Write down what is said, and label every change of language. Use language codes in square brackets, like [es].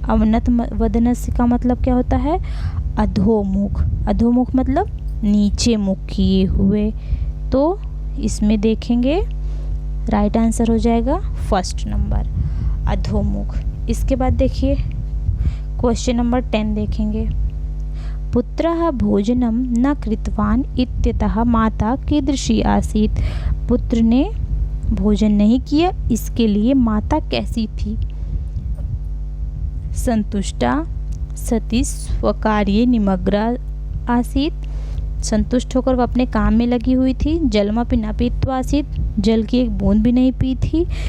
[hi] अवनत वदनस्य का मतलब क्या होता है? अधोमुख। अधोमुख मतलब नीचे मुख किए हुए। तो इसमें देखेंगे राइट आंसर हो जाएगा फर्स्ट नंबर, अधोमुख। इसके बाद देखिए क्वेश्चन नंबर 10 देखेंगे। [sa] पुत्रः भोजनं न कृतवान् इत्यतः माता कीदृशी आसीत्। [hi] पुत्र ने भोजन नहीं किया, इसके लिए माता कैसी थी? [sa] संतुष्टा, सती, स्वकार्ये निमग्ना आसीत्। [hi] संतुष्ट होकर वह अपने काम में लगी हुई थी। [sa] जलमपि न पीत्वा आसीत्, [hi] जल की एक बूंद भी नहीं पी थी।